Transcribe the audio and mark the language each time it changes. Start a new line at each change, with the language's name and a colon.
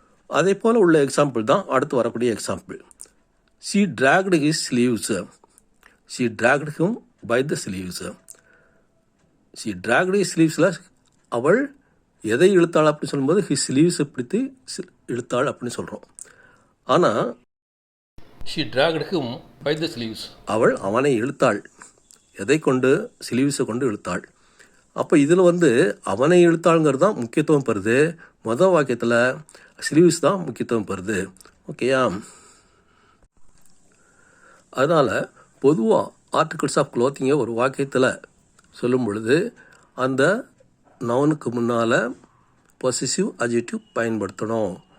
Tamil: அதே போல் உள்ள எக்ஸாம்பிள் தான் அடுத்து வரக்கூடிய example.
English: She dragged his sleeves. She dragged him by the sleeves.
Tamil: She tracked his ஸ்லீவ்ஸில் அவள் எதை இழுத்தாள் அப்படின்னு சொல்லும்போது ஹிஸ் ஸ்லீவ்ஸை பிடித்து இழுத்தாள் அப்படின்னு சொல்கிறோம். ஆனால்
English: she dragged him by the sleeves.
Tamil: அவள் அவனை இழுத்தாள். எதை கொண்டு? ஸ்லீவ்ஸை கொண்டு இழுத்தாள். அப்போ இதில் வந்து அவனை இழுத்தாளுங்கிறது தான் முக்கியத்துவம் பெறுது. மொதல் வாக்கியத்தில் ஸ்லீவ்ஸ் தான் முக்கியத்துவம் பெறுது. ஓகேயா? அதனால் பொதுவாக ஆர்டிகிள்ஸ் ஆஃப் க்ளோத்திங்கை ஒரு வாக்கியத்தில் சொல்லும் பொழுது அந்த நவுனுக்கு முன்னால் பொசசிவ் அட்ஜெக்டிவ் பயன்படுத்தணும்.